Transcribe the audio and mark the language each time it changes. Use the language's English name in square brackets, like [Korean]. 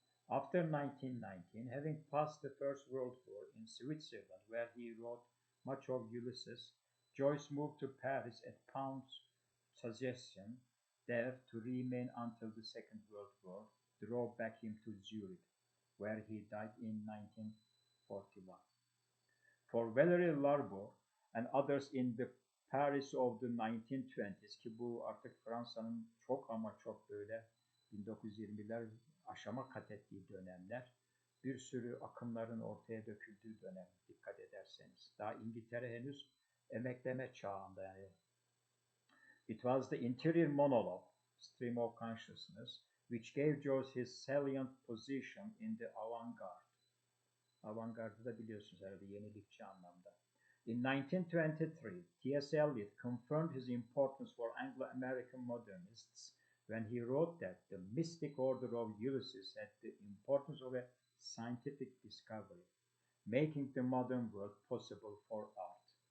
[English] After 1919, having passed the First World War in Switzerland, where he wrote much of Ulysses, Joyce moved to Paris at Pound's suggestion, there to remain until the Second World War drove back him to Zurich, where he died in 1941. For Valery Larbaud and others in the Paris of the 1920s, [Turkish] ki bu artık Fransa'nın çok ama çok böyle 1920'ler aşama kat ettiği dönemler, bir sürü akımların ortaya döküldüğü dönem dikkat ederseniz. Daha İngiltere henüz emekleme çağında yani. [English] It was the interior monologue, stream of consciousness, which gave Joyce his salient position in the avant-garde. [Turkish] Avantgarde da biliyorsunuz herhalde yenilikçi anlamda. [English] In 1923, T.S. Eliot confirmed his importance for Anglo-American modernists when he wrote that the mystic order of Ulysses had the importance of a scientific discovery, making the modern world possible for art.